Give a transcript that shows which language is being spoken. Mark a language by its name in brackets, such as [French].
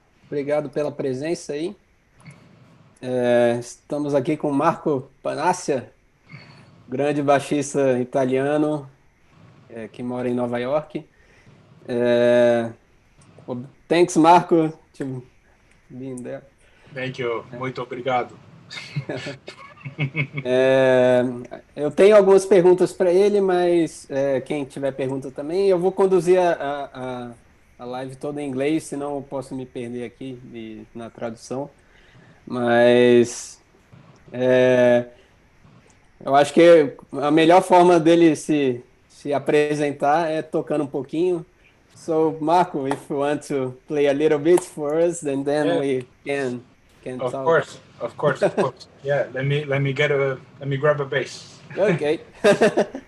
[Portuguese] Obrigado pela presença aí. Estamos aqui com o Marco Panascia, grande baixista italiano, que mora em Nova York. [English] Thanks, Marco, to being there. Thank you. [Portuguese] Muito obrigado. Eu tenho algumas perguntas para ele, mas quem tiver pergunta também, eu vou conduzir a live toda em inglês, senão eu posso me perder aqui na tradução. Mas eu acho que a melhor forma dele se apresentar é tocando um pouquinho. [English] So, Marco, if you want to play a little bit for us, and then Yeah. we can Of talk. course. Yeah. Let me grab a bass. Okay. Yeah.